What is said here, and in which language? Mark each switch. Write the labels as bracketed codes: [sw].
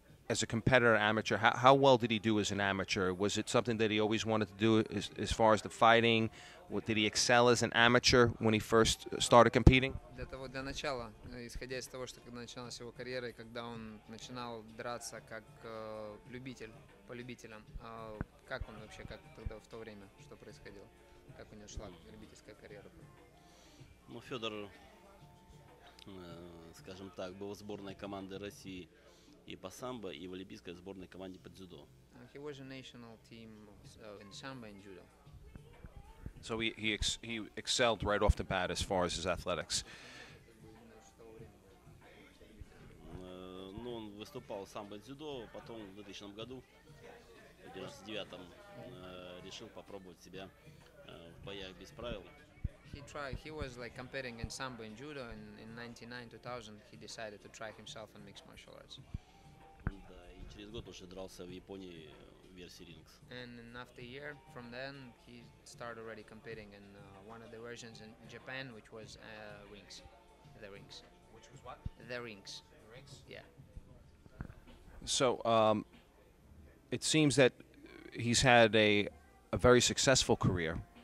[en] as a competitor amateur, how well did he do as an amateur? Was it something that he always wanted to do as far as the fighting? Did he excel as an amateur when he first started competing? [ru] Для начала, исходя из того, что когда начиналась его карьера, и когда он начинал драться как любитель, по любителям, как он вообще, как тогда в то время, что происходило? Как у него шла любительская карьера? Ну, Федор, скажем так, был в сборной команды России и по самбо, и в олимпийской сборной команде по дзюдо. [en] He was a national team in sambo and judo. So he excelled right off the bat as far as his athletics. [ru] Ну, он выступал в самбо и дзюдо, потом в 2000 году, в 99-м, решил попробовать себя в боях без правил. [en] He was like competing in sambo and judo, and in 99-2000 he decided to try himself in mixed martial arts. [ru] Да, и через год уже дрался в Японии в версии рингс. [en] And after a year from then, he started already competing in one of the versions in Japan, which was rings. The rings. Which was what? The rings. The rings? Yeah. So it seems that he's had a very successful career.